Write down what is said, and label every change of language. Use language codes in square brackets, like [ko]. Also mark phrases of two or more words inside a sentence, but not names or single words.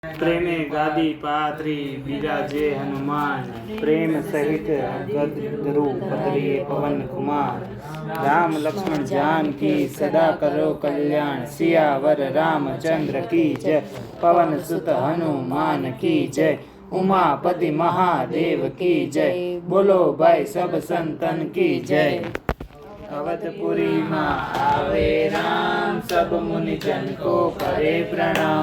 [gu] પ્રેમે ગાદી પાથરી બિરાજે હનુમાન, પ્રેમ સહિત ગદરુ પધરીએ પવન કુમાર। [hi] राम लक्ष्मण जानकी सदा करो कल्याण, सियावर रामचंद्र की जय, पवन सुत हनुमान की जय, उमापति महादेव की जय। बोलो भाई सब संतन की जय। अवधपुरी माँ आवे राम, सब मुनि जन को करे प्रणाम।